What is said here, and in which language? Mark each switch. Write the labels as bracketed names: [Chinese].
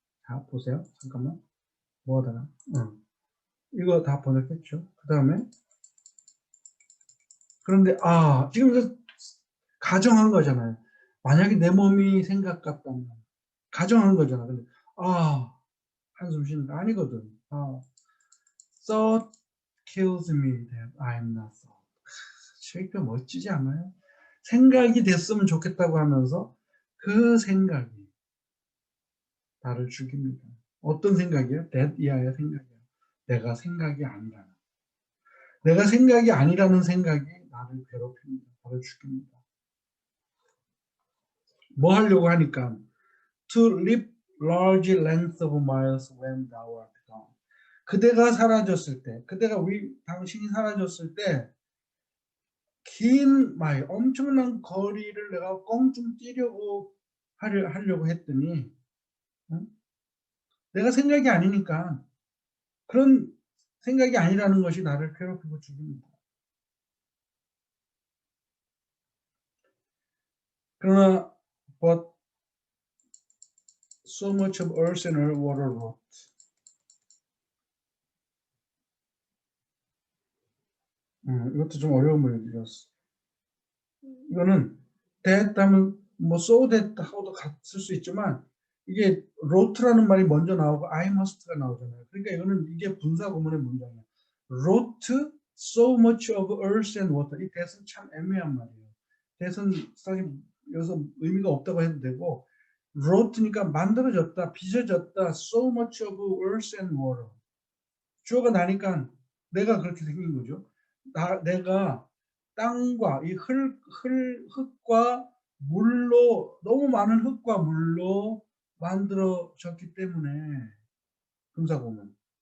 [Korean] 자, 보세요. 잠깐만. 뭐 하다가. 이거 다 번역했죠. 그 다음에. 그런데, 지금 가정한 거잖아요. 만약에 내 몸이 생각 같다면. 가정한 거잖아. 근데, 한숨 쉬는 거 아니거든. [English] thought kills me that I'm not thought. [Korean] 셰익스피어 멋지지 않아요? 생각이 됐으면 좋겠다고 하면서 그 생각이 나를 죽입니다. 어떤 생각이에요? that 이하의 생각이에요. 내가 생각이 아니라는. 내가 생각이 아니라는 생각이 나를 괴롭힙니다. 나를 죽입니다. 뭐 하려고 하니까 [English] to leap large lengths of miles when thou art gone. [Korean] 그대가 사라졌을 때, 당신이 사라졌을 때 긴 마일, 엄청난 거리를 내가 껑충 뛰려고 하려고 했더니 내가 생각이 아니니까 그런 생각이 아니라는 것이 나를 괴롭히고 죽입니다. 그러나 [English] but so much of earth and water rot. [Korean] 이것도 좀 어려운 문제였어. 이거는 that 하면 뭐 so that 하고도 쓸 수 있지만 이게 rot라는 말이 먼저 나오고 I must가 나오잖아요. 그러니까 이게 분사 구문의 문장이에요. [English] rot so much of earth and water. [Korean] 이 that은 참 애매한 말이에요. that은 사실 여기서 의미가 없다고 해도 되고 rot니까 만들어졌다, 빚어졌다. [English] so much of earth and water. [Korean] 주어가 나니까 내가 그렇게 생긴 거죠. 내가 땅과 이 흙과 물로 너무 많은 흙과 물로 만들어졌기 때문에 분사구문